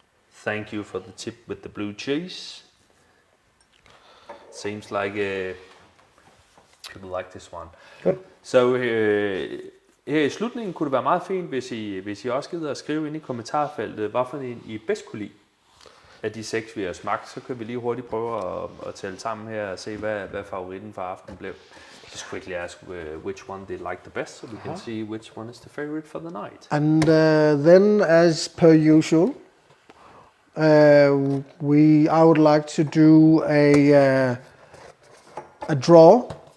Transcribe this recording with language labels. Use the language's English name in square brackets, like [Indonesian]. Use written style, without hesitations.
[English] Thank you for the tip with the blue cheese. Seems like people like this one. Good. [Danish] Så her i slutningen kunne det være meget fint, hvis I også gider at skrive ind i kommentarfeltet, hvad for en I bedst kunne lide af de 6, vi har smagt. Så kan vi lige hurtigt prøve at tælle sammen her og se, hvad favoritten for aftenen blev. [English] Just quickly ask which one they like the best, so we can see which one is the favorite for the night. And then, as per usual, I would like to do a draw.